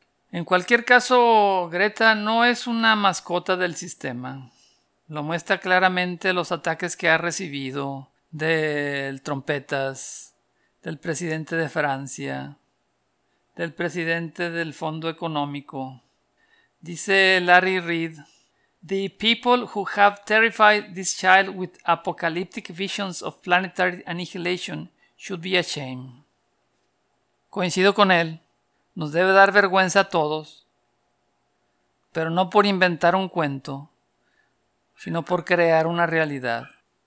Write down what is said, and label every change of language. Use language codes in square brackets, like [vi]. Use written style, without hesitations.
[es] En cualquier caso, Greta no es una mascota del sistema. Lo muestra claramente los ataques que ha recibido del Trompetas, del presidente de Francia, del presidente del Fondo Económico. Dice Larry Reed, [en] "The people who have terrified this child with apocalyptic visions of planetary annihilation should be ashamed." [es] Coincido con él. Nos debe dar vergüenza a todos, pero no por inventar un cuento, sino por crear una realidad.